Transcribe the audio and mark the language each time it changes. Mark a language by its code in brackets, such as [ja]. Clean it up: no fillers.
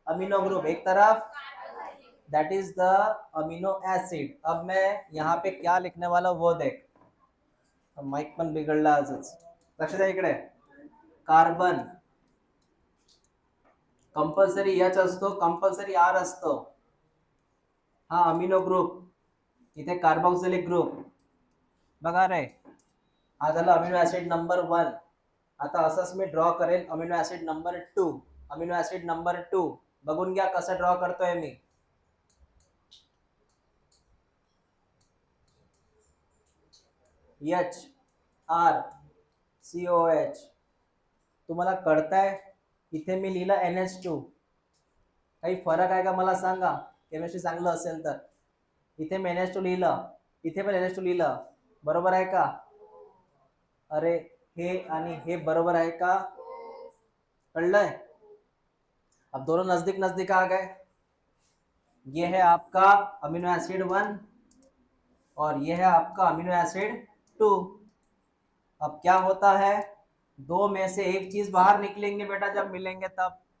[hi] Amino group, एक तरफ [en] That is the amino acid. [hi] अब मैं यहाँ पे क्या लिखने वाला हूँ वो देख। [mr] माइक पण बिघडला आजच, लक्ष द्या इकडे। कार्बन कंपल्सरी H असतो, कंपल्सरी R असतो। हा अमीनो ग्रुप, इथे कार्बोक्सिलिक ग्रुप बघा रे, हा झाला अमीनो ऍसिड नंबर 1। आता असंच मी ड्रॉ करेल amino acid number 2। Amino acid number 2 बघून घ्या कसं ड्रॉ करतोय मी। H R COH, तुम्हाला कळतंय? इथे मी लिहिलं NH2, काही फरक आहे का मला सांगा? केमिस्ट्री चांगलं असेल तर। इथे मी NH2 लिहिलं, इथे पण NH2 लिहिलं, बरोबर आहे का? अरे हे आणि हे बरोबर आहे का? कळलंय? [hi] अब दोनों नजदीक नजदीक आ गए। ये है आपका अमीनो एसिड 1 और ये है आपका अमीनो एसिड 2। अब क्या होता है, दो में से एक चीज बाहर निकलेंगे बेटा जब मिलेंगे तब।